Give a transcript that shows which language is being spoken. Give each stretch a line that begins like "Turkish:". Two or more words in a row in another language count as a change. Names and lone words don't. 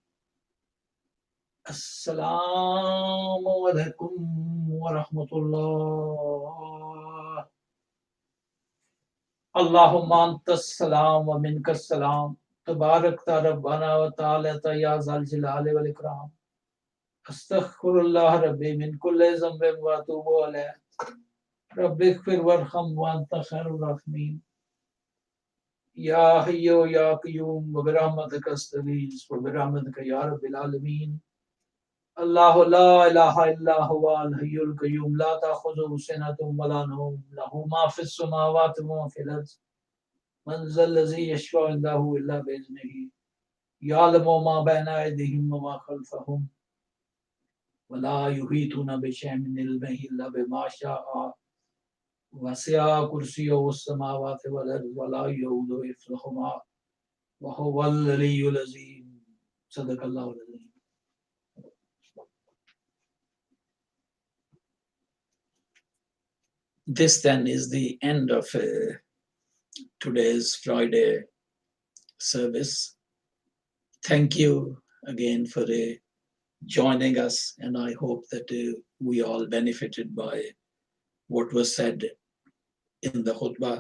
Arabic: السلام عليكم ورحمة الله. اللهم أنت السلام ومنك السلام تباركت ربنا وتعالى يا ذا الجلال والإكرام. أستغفر الله ربي من كل ذنب وأتوب إليه. رب اغفر وارحم وأنت خير الراحمين. يا حي يا قيوم وبرحمتك أستغيث وبرحمتك يا رب العالمين. الله لا إله إلا هو الحي القيوم لا تأخذه سنة ولا نوم له ما في السماوات وما في الأرض من ذا الذي يشفع عنده إلا بإذنه يعلم ما بين أيديهم وما خلفهم ولا يحيطون بشيء من علمه إلا بما شاء وسع كرسيه السماوات والأرض ولا يؤوده حفظهما وهو العلي العظيم. صدق الله العظيم.
English: This then is the end of today's Friday service. Thank you again for joining us, and I hope that we all benefited by what was said in the khutbah.